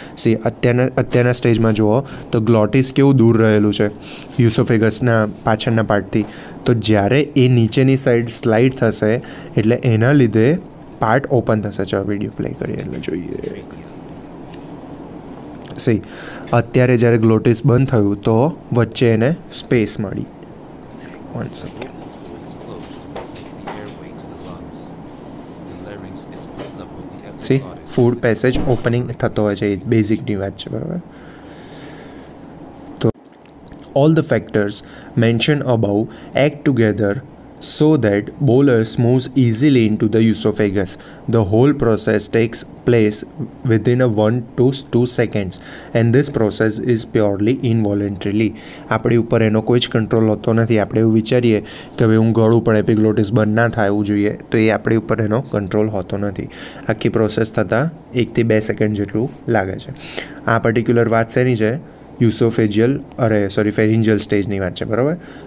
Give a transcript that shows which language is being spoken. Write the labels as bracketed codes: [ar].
[gu] C અત્યારના સ્ટેજમાં જુઓ તો ગ્લોટિસ કેવું દૂર રહેલું છે યુસોફેગસના પાછળના પાર્ટથી. તો જ્યારે એ નીચેની સાઈડ સ્લાઇડ થશે એટલે એના લીધે પાર્ટ ઓપન થશે. ચાલો વિડીયો પ્લે કરીએ એટલે જોઈએ. સી અત્યારે જ્યારે ગ્લોટિસ બંધ થયું તો વચ્ચે એને સ્પેસ મળી. [en] One The second. vocal fold is closed to protect the airway to the lungs. The larynx is built up with the C epiglottis. [gu] Food passage opening થતો હોય છે, એ બેઝિકની વાત છે, બરાબર. તો [en] all the factors mentioned above act together so that bolus moves easily into the esophagus. The whole process takes place within a 1 to 2 seconds and this process is purely involuntarily. [gu] આપણી ઉપર એનો કોઈ જ કંટ્રોલ હોતો નથી. આપણે એવું વિચારીએ કે ભાઈ હું ગળું પણ એપિગ્લોટિસ બંધ ના થવું જોઈએ, તો એ આપણી ઉપર એનો કંટ્રોલ હોતો નથી. આખી પ્રોસેસ થતાં 1 થી 2 સેકન્ડ જેટલું લાગે છે. આ પર્ટિક્યુલર વાત શેની છે? ફેરિન્જિયલ સ્ટેજની વાત છે, બરાબર.